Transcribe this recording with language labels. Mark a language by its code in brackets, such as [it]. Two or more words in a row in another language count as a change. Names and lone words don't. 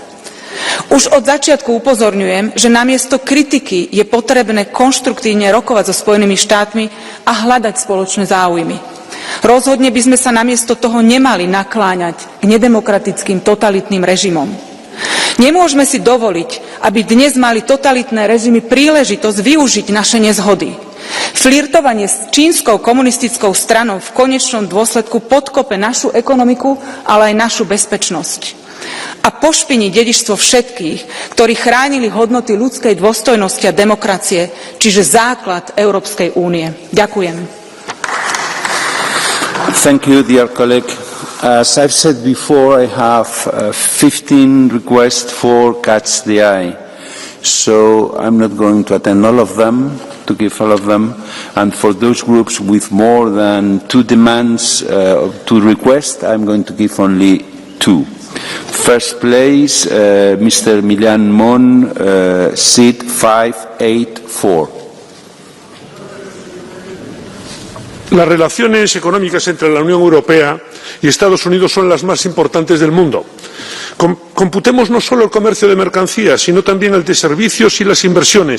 [sk] Už od začiatku upozorňujem, že namiesto kritiky je potrebné konštruktívne rokovať so Spojenými štátmi a hľadať spoločné záujmy. Rozhodne by sme sa namiesto toho nemali nakláňať k nedemokratickým totalitným režimom. Nemôžeme si dovoliť, aby dnes mali totalitné režimy príležitosť využiť naše nezhody. Flirtovanie s čínskou komunistickou stranou v konečnom dôsledku podkope našu ekonomiku, ale aj našu bezpečnosť. A pošpiní dedičstvo všetkých, ktorí chránili hodnoty ľudskej dôstojnosti a demokracie, čiže základ Európskej únie. Ďakujem. [en] Thank you, dear colleague. As I've said before, I have 15 requests for Catch the Eye. So I'm not going to attend all of them, to give all of them. And for those groups with more than 2 demands to request, I'm going to give only 2. First place, Mr. Milán Mon, seat 584. [es] Las relaciones económicas entre la Unión Europea y Estados Unidos son las más importantes del mundo. Computemos no solo el comercio de mercancías, sino también el de servicios y las inversiones.